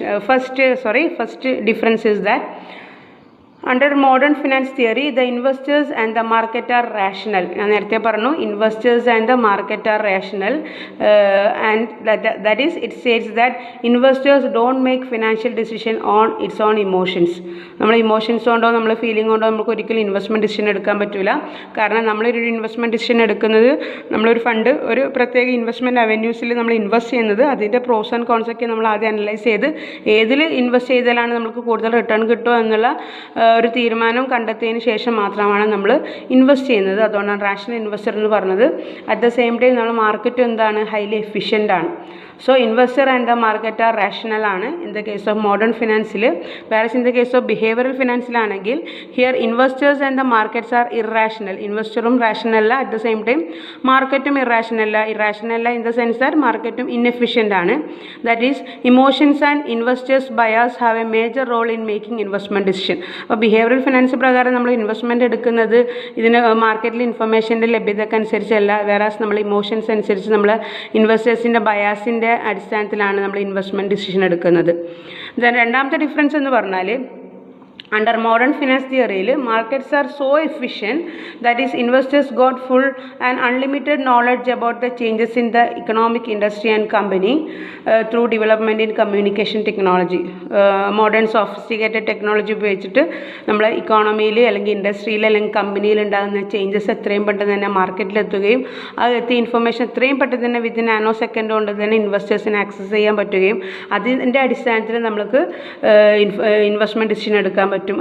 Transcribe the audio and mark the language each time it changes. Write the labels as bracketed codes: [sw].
[en] First difference is that under modern finance theory the investors and the market are rational. [ml] ഞാൻ നേരത്തെ പറഞ്ഞു [en] investors and the market are rational, and that is it says that investors don't make financial decision on its own emotions. [ml] നമ്മൾ emotions കൊണ്ടോ നമ്മൾ feeling കൊണ്ടോ നമുക്ക് ഒരിക്കലും investment decision എടുക്കാൻ പറ്റില്ല. കാരണം നമ്മളൊരു ഇൻവെസ്റ്റ്മെൻറ്റ് ഡിസിഷൻ എടുക്കുന്നത് നമ്മളൊരു ഫണ്ട് ഒരു പ്രത്യേക ഇൻവെസ്റ്റ്മെൻറ്റ് അവന്യൂസിൽ നമ്മൾ ഇൻവെസ്റ്റ് ചെയ്യുന്നത് അതിൻ്റെ പ്രോസ് ആൻഡ് കോൺസ് ഒക്കെ നമ്മൾ ആദ്യം അനലൈസ് ചെയ്ത് ഏതിൽ ഇൻവെസ്റ്റ് ചെയ്താലാണ് നമുക്ക് കൂടുതൽ റിട്ടേൺ കിട്ടുക എന്നുള്ള ഒരു തീരുമാനം കണ്ടെത്തിയതിന് ശേഷം മാത്രമാണ് നമ്മൾ ഇൻവെസ്റ്റ് ചെയ്യുന്നത്. അതുകൊണ്ടാണ് റാഷണൽ ഇൻവെസ്റ്റർ എന്ന് പറഞ്ഞത്. [en] at the same time [ml] നമ്മൾ മാർക്കറ്റ് എന്താണ് ഹൈലി എഫിഷ്യൻ്റ് ആണ്. [en] So investor and the market are rational ആണ് in the case of modern ഫിനാൻസിൽ. വേറെ in the case of behavioural ഫിനാൻസിലാണെങ്കിൽ here investors and the markets are irrational. [ml] ഇൻവെസ്റ്ററും rational അല്ല, [en] at the same time [ml] മാർക്കറ്റും irrational അല്ല [en] in the sense that [ml] മാർക്കറ്റും inefficient ആണ്. [en] That is emotions and investors bias have a major role in making investment decision. [ml] അപ്പോൾ behavioural finance പ്രകാരം നമ്മൾ investment എടുക്കുന്നത് ഇതിന് മാർക്കറ്റിൽ ഇൻഫർമേഷൻ്റെ ലഭ്യതക്കനുസരിച്ചല്ല, വേറാസ് നമ്മൾ ഇമോഷൻസ് അനുസരിച്ച് നമ്മൾ ഇൻവെസ്റ്റേഴ്സിൻ്റെ ബയാസിൻ്റെ അടിസ്ഥാനത്തിലാണ് നമ്മൾ ഇൻവെസ്റ്റ്മെൻറ്റ് ഡിസിഷൻ എടുക്കുന്നത്. രണ്ടാമത്തെ ഡിഫറൻസ് എന്ന് പറഞ്ഞാൽ [en] Under modern finance theory, markets are so efficient that is investors got full and unlimited knowledge about the changes in the economic industry and company through development in communication technology. [ml] Modern sophisticated technology ഉപയോഗിച്ചിട്ട് നമ്മളെ ഇക്കോണമിയിൽ അല്ലെങ്കിൽ ഇൻഡസ്ട്രിയിൽ അല്ലെങ്കിൽ കമ്പനിയിൽ ഉണ്ടാകുന്ന changes എത്രയും പെട്ടെന്ന് തന്നെ മാർക്കറ്റിലെത്തുകയും അത് എത്തിയ ഇൻഫർമേഷൻ എത്രയും പെട്ടെന്ന് തന്നെ [en] within nano second [ml] കൊണ്ട് തന്നെ ഇൻവെസ്റ്റേഴ്സിന് ആക്സസ് ചെയ്യാൻ പറ്റുകയും അതിൻ്റെ അടിസ്ഥാനത്തിൽ നമുക്ക് ഇൻവെസ്റ്റ്മെൻറ്റ് ഡിസിഷൻ എടുക്കാൻ പറ്റും.